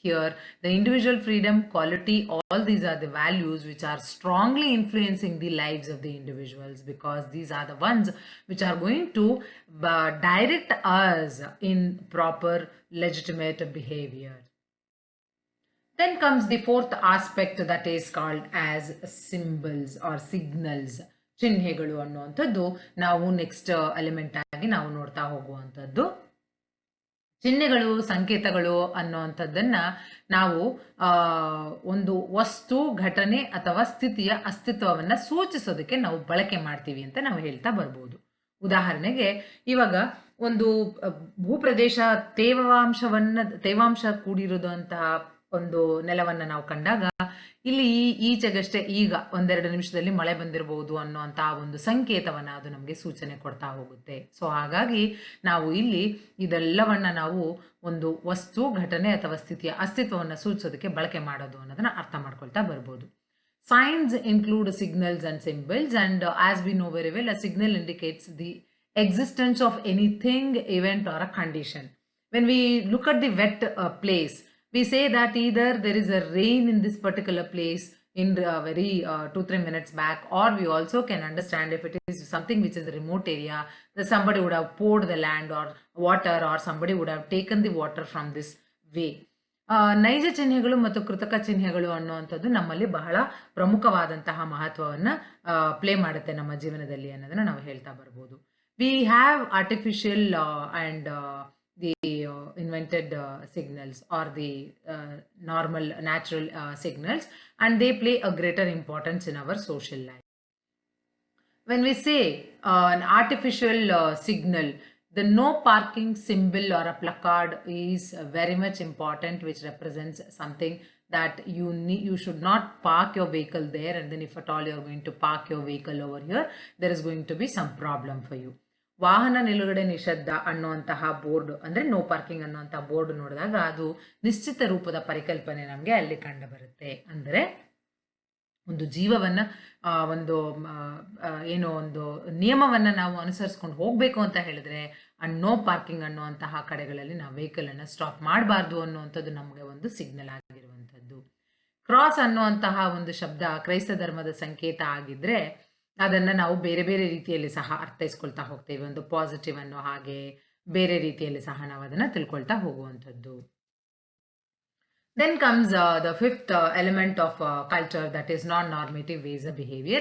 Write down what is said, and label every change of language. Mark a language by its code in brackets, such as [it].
[en] Here the individual freedom, quality, all these are the values which are strongly influencing the lives of the individuals, because these are the ones which are going to direct us in proper legitimate behavior. Then comes the fourth aspect, that is called as symbols or signals. [kn] ಚಿಹ್ನೆಗಳು ಅನ್ನುವಂಥದ್ದು ನಾವು next element ಆಗಿ ನಾವು ನೋಡ್ತಾ ಹೋಗುವಂಥದ್ದು. ಚಿಹ್ನೆಗಳು, ಸಂಕೇತಗಳು ಅನ್ನುವಂಥದ್ದನ್ನ ನಾವು ಒಂದು ವಸ್ತು, ಘಟನೆ ಅಥವಾ ಸ್ಥಿತಿಯ ಅಸ್ತಿತ್ವವನ್ನ ಸೂಚಿಸೋದಕ್ಕೆ ನಾವು ಬಳಕೆ ಮಾಡ್ತೀವಿ ಅಂತ ನಾವು ಹೇಳ್ತಾ ಬರ್ಬೋದು. ಉದಾಹರಣೆಗೆ ಇವಾಗ ಒಂದು ಭೂಪ್ರದೇಶ ತೇವಾಂಶ ಕೂಡಿರುವಂತಹ ಒಂದು ನೆಲವನ್ನ ನಾವು ಕಂಡಾಗ ಇಲ್ಲಿ ಈಚೆಗಷ್ಟೇ ಈಗ ಒಂದೆರಡು ನಿಮಿಷದಲ್ಲಿ ಮಳೆ ಬಂದಿರಬಹುದು ಅನ್ನುವಂತಹ ಒಂದು ಸಂಕೇತವನ್ನ ಅದು ನಮಗೆ ಸೂಚನೆ ಕೊಡ್ತಾ ಹೋಗುತ್ತೆ. ಸೊ ಹಾಗಾಗಿ ನಾವು ಇಲ್ಲಿ ಇದೆಲ್ಲವನ್ನ ನಾವು ಒಂದು ವಸ್ತು, ಘಟನೆ ಅಥವಾ ಸ್ಥಿತಿಯ ಅಸ್ತಿತ್ವವನ್ನು ಸೂಚಿಸೋದಕ್ಕೆ ಬಳಕೆ ಮಾಡೋದು ಅನ್ನೋದನ್ನ ಅರ್ಥ ಮಾಡ್ಕೊಳ್ತಾ ಬರ್ಬೋದು. [en] Signs include signals and symbols, and as we know very well, a signal indicates the existence of anything, event or a condition. When we look at the wet place, we say that either there is a rain in this particular place in very 2-3 minutes back, or we also can understand if it is something which is a remote area, that somebody would have poured the land or water, or somebody would have taken the water from this way. [kn] ನೈಜ ಚಿಹ್ನೆಗಳು ಮತ್ತು ಕೃತಕ ಚಿಹ್ನೆಗಳು ಅನ್ನುವಂಥದ್ದು ನಮ್ಮಲ್ಲಿ ಬಹಳ ಪ್ರಮುಖವಾದಂತಹ ಮಹತ್ವವನ್ನು ಪ್ಲೇ ಮಾಡುತ್ತೆ ನಮ್ಮ ಜೀವನದಲ್ಲಿ ಅನ್ನೋದನ್ನ ನಾವು ಹೇಳ್ತಾ ಬರ್ಬೋದು. [en] We have artificial and the invented signals are the normal natural signals, and they play a greater importance in our social life. When we say an artificial signal, the no parking symbol or a placard is very much important, which represents something that you should not park your vehicle there, and then if at all you are going to park your vehicle over here, there is going to be some problem for you. [kn] ವಾಹನ ನಿಲುಗಡೆ ನಿಷಿದ್ಧ ಅನ್ನುವಂತಹ board, ಅಂದ್ರೆ no parking ಅನ್ನುವಂತಹ board ನೋಡಿದಾಗ ಅದು ನಿಶ್ಚಿತ ರೂಪದ ಪರಿಕಲ್ಪನೆ ನಮಗೆ ಅಲ್ಲಿ ಕಂಡು ಬರುತ್ತೆ. ಅಂದರೆ ಒಂದು ಜೀವವನ್ನ ಒಂದು ಏನೋ ಒಂದು ನಿಯಮವನ್ನ ನಾವು ಅನುಸರಿಸ್ಕೊಂಡು ಹೋಗ್ಬೇಕು ಅಂತ ಹೇಳಿದ್ರೆ ನೋ ಪಾರ್ಕಿಂಗ್ ಅನ್ನುವಂತಹ ಕಡೆಗಳಲ್ಲಿ ನಾವು ವೆಹಿಕಲ್ ಅನ್ನ ಸ್ಟಾಪ್ ಮಾಡಬಾರ್ದು ಅನ್ನುವಂಥದ್ದು ನಮಗೆ ಒಂದು ಸಿಗ್ನಲ್ ಆಗಿರುವಂಥದ್ದು. ಕ್ರಾಸ್ ಅನ್ನುವಂತಹ ಒಂದು ಶಬ್ದ ಕ್ರೈಸ್ತ ಧರ್ಮದ ಸಂಕೇತ ಆಗಿದ್ರೆ ಅದನ್ನ ನಾವು ಬೇರೆ ಬೇರೆ ರೀತಿಯಲ್ಲಿ ಸಹ ಅರ್ಥೈಸ್ಕೊಳ್ತಾ ಹೋಗ್ತೇವೆ. ಒಂದು ಪಾಸಿಟಿವ್ ಅನ್ನೋ ಹಾಗೆ ಬೇರೆ ರೀತಿಯಲ್ಲಿ ಸಹ ನಾವು ಅದನ್ನ ತಿಳ್ಕೊಳ್ತಾ ಹೋಗುವಂಥದ್ದು. [en] Then comes the fifth element of culture, that is non-normative ways of behavior.